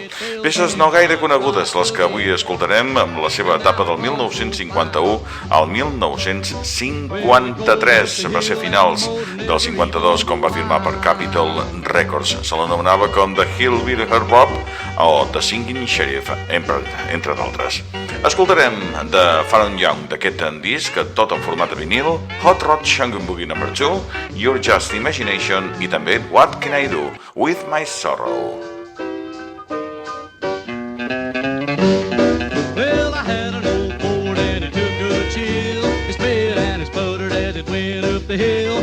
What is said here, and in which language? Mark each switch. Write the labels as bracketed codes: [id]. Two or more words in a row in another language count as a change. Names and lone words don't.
[ca] Peces no gaire conegudes, les que avui escoltarem, amb la seva etapa del 1951 al 1953. Va ser finals del 52 com va firmar per Capitol Records. Se l'anomenava com The Hillbilly Bop o The Singing Sheriff, entre d'altres. Escoltarem de Faron Young, d'aquest disc, tot en format de vinil, Hot Rod Shangun Boogie No. 2, Your Just Imagination i també What Can I Do With My Sorrow. [en] Well, I had an old Ford and it took a chill. It sped and it sputtered as it went up the hill.